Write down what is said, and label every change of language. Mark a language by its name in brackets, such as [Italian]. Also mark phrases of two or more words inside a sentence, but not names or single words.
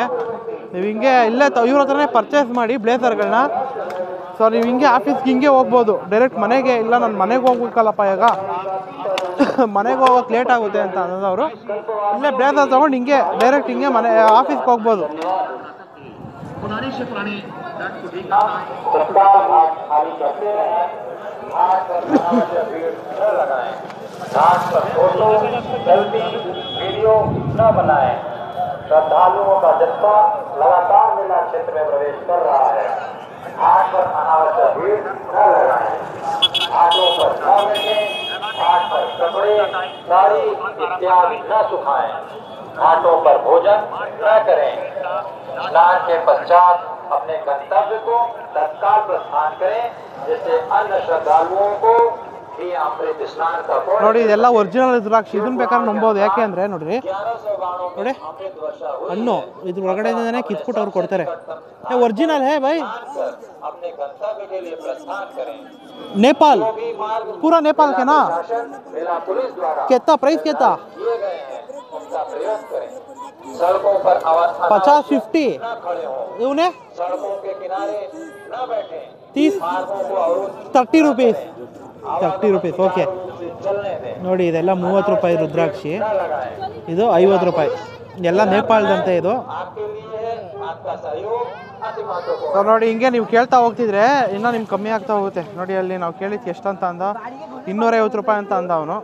[Kannada] ನೀವು ಹಿಂಗೆ ಇಲ್ಲೇ ಇವ್ರ ಹತ್ರನೇ ಪರ್ಚೇಸ್ ಮಾಡಿ ಬ್ಲೇಸರ್ಗಳನ್ನ. ಸೊ ನೀವು ಹಿಂಗೆ ಆಫೀಸ್ಗೆ ಹಿಂಗೆ ಹೋಗ್ಬೋದು ಡೈರೆಕ್ಟ್ ಮನೆಗೆ. ಇಲ್ಲ ನಾನು ಮನೆಗೆ ಹೋಗ್ಬೇಕಲ್ಲಪ್ಪ ಈಗ ಮನೆಗೆ ಹೋಗೋಕೆ ಲೇಟ್ ಆಗುತ್ತೆ ಅಂತ ಅನ್ನೋದವರು ಇಲ್ಲೇ ಬ್ಲೇಸರ್ ತೊಗೊಂಡು ಹಿಂಗೆ ಡೈರೆಕ್ಟ್ ಹಿಂಗೆ ಆಫೀಸ್ಗೆ ಹೋಗ್ಬೋದು. [Hindi] वीडियो न बनाएं। श्रद्धालुओं का जत्था लगातार मेला क्षेत्र में प्रवेश कर रहा है। घाट पर अनावश्यक भीड़ न लगाएं। घाटों पर न बैठें। घाट पर कपड़े, साड़ी इत्यादि न सुखाएं। घाटों पर भोजन न करें। स्नान के पश्चात अपने गंतव्य को तत्काल प्रस्थान करें, जिससे अन्य श्रद्धालुओं को भी अमृत स्नान का [Kannada] ನೋಡಿ ಇದೆಲ್ಲ ಒರಿಜಿನಲ್ ರುದ್ರಾಕ್ಷಿ. ಇದನ್ನ ಬೇಕಾದ್ರೆ ನಂಬೋದು. ಯಾಕೆ ಅಂದರೆ ನೋಡ್ರಿ ನೋಡಿ ಹಣ್ಣು ಇದ್ರ ಒಳಗಡೆಯಿಂದನೇ ಕಿತ್ಬಿಟ್ಟು ಅವ್ರು ಕೊಡ್ತಾರೆ. [Hindi] ओरिजिनल है भाई. नेपाल पूरा नेपाल के ना कितना प्राइस कितना 50-50 उन्हें 30 रुपीस ಓಕೆ. [Kannada] ನೋಡಿ ಇದೆಲ್ಲ 30 ರೂಪಾಯಿ ರುದ್ರಾಕ್ಷಿ, ಇದು 50 ರೂಪಾಯಿ. ಎಲ್ಲ ನೇಪಾಳದಂತೆ ಇದು. ಸೊ ನೋಡಿ ಹಿಂಗೆ ನೀವು ಕೇಳ್ತಾ ಹೋಗ್ತಿದ್ರೆ ಇನ್ನೂ ನಿಮ್ಗೆ ಕಮ್ಮಿ ಆಗ್ತಾ ಹೋಗುತ್ತೆ. ನೋಡಿ ಅಲ್ಲಿ ನಾವು ಕೇಳಿದ್ದು ಎಷ್ಟಂತ ಅಂದ 250 ರೂಪಾಯಿ ಅಂತ ಅಂದ ಅವನು.